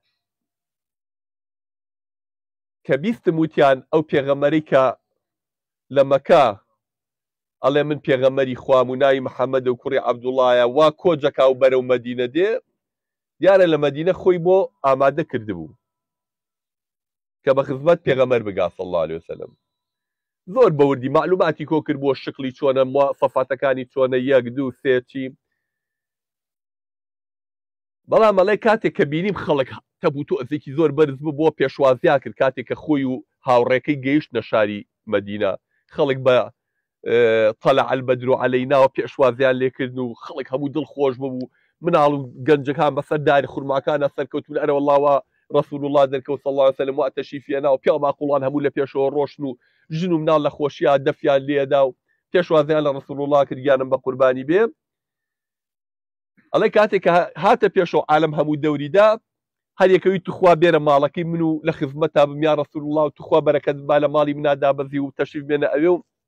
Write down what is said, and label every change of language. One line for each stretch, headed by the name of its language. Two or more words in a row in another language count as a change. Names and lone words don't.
Central Kurdish: کە بیستم وتیان ئەو پێغەمبەرەی کە لە مەکە ئەڵێ من پێغەمبەری خوام و ناوی محەممەد و کوڕی عەبدوڵایە وا کۆجەکا و بەرەو مەدینە دێ دیارە لە مەدینە خۆی بۆ ئامادە کردبوو کە بە خزمەت پێغەمبەر بگا
Arabic: صلی الله عليه وسلم
Central Kurdish: زۆر بەوردی معلوماتی کۆ کرد بۆ شکلی چۆنە مواصفاتەکانی چۆنە یەک دوو سێ چی بەڵام ئەڵێ کاتێک کە بینیم خەڵک تەبوو تۆزێکی زۆر بەرز بوو بۆ پێشوازیا کرد کاتێک کە خۆی و هاوڕێکەی گەیشتنە شاری مەدینە خەڵک بە
Arabic: طلع البدر علينا
Central Kurdish: و پێشوازیان لێکردن و خەڵک هەموو دڵخۆش بوو مناڵ و گەنجەکان بەسەر داری خوڕماکانە سەرکەوتون ئەرە
Arabic: والله رسول الله
Central Kurdish: دەرکەوت
Arabic: صلی الله عليه وسلم
Central Kurdish: و تەشریفیانە و پیا ماقوڵان هەموو لە پێشەوە ڕۆشن و ژن و مناڵ لە خۆشیە دەفیان لێدا و پێشوازیان لە
Arabic: رسول الله
Central Kurdish: کردیانم بە قوربانی بێ ئەڵێ کاتێک هاتە پێشەوە عالم هەموو دەوریدا هەر یەکەوی توخوا بێرە ماڵەکەی من و لە خزمەتا بم
Arabic: یا رسول الله
Central Kurdish: و توخوا بەرەکەت با لە ماڵی منادا بەزی و تەشریف بێنە ئەوێ و